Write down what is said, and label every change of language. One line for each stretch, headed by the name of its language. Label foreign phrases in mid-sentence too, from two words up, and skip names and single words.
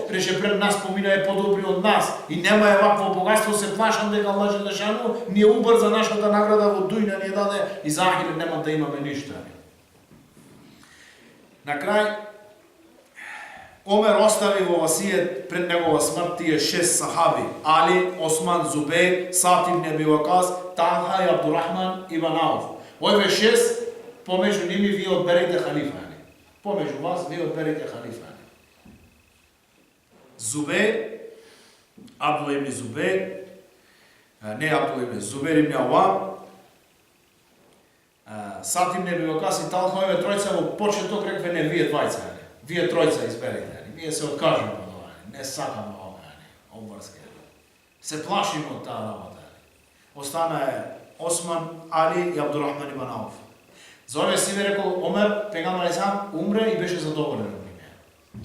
Macedonian: Рече, пред нас помина е подобри од нас и нема е вакво богатство, се плашам дека
Arabic: الله جل شأنه
Macedonian: ни е убрза нашата награда во дујна, ни даде и за ахир нема да имаме ништо. На крај, Омер остави во васијет пред негова смрт тие 6 сахаби: Али, Осман, Зубейр, Саад ибн Аби Вакас, Талха и Абдурахман ибн Ауф. Овие 6, помеѓу ними вие одберете халифа. Помеѓу вас вие одберете халифа. Зубейр, Абдул ибн Зубейр, не Абдул ибн Зубейр ибн Авам, Саад ибн Аби Вакас и Талха, овие тројца во почеток рекве не, вие двајца. Вие тројца изберете. Ние се откажеме од ова, не сакаме ова, обврска. Се плашиме од таа работа. Остана е Осман, Али и Абдурахман ибн Ауф. За овие си рекол Омер, пегамбар алейхи умре и беше задоволен од нив.